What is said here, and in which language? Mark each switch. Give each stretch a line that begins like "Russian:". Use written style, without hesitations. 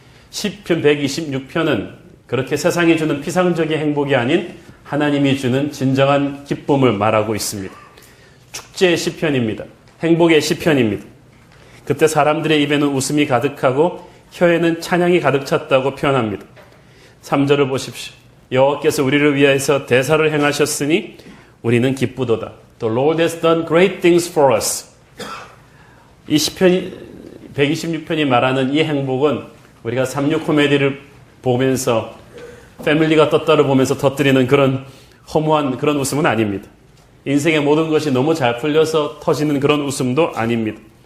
Korean: 시편 126편은 그렇게 세상이 주는 피상적인 행복이 아닌 하나님이 주는 진정한 기쁨을 말하고 있습니다. 축제의 시편입니다. 행복의 시편입니다. 그때 사람들의 입에는 웃음이 가득하고 혀에는 찬양이 가득 찼다고 표현합니다. 3절을 보십시오. 여호와께서 우리를 위하여서 대사를 행하셨으니 우리는 기쁘도다.
English: The Lord has done great things for us.
Korean: 이 시편이 126편이 말하는 이 행복은 우리가 삼류 코미디를 보면서 패밀리가 떴다를 보면서 터뜨리는 그런 허무한 그런 웃음은 아닙니다. 인생의 모든 것이 너무 잘 풀려서 터지는 그런 웃음도 아닙니다.